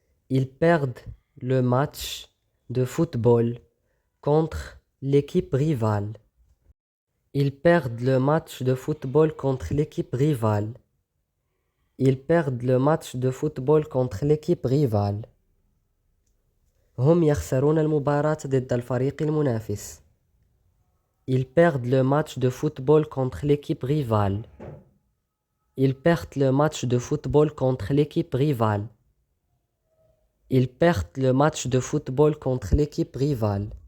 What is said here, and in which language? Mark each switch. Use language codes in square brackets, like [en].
[fr] Ils perdent le match de football contre l'équipe rivale. Ils perdent le match de football contre l'équipe rivale. Ils perdent le match de football contre l'équipe rivale. [ar] هم يخسرون المباراة ضد الفريق المنافس. [fr] Ils perdent le match de football contre l'équipe rivale. Ils perdent le match de football contre l'équipe rivale. Ils perdent le match de football contre l'équipe rivale.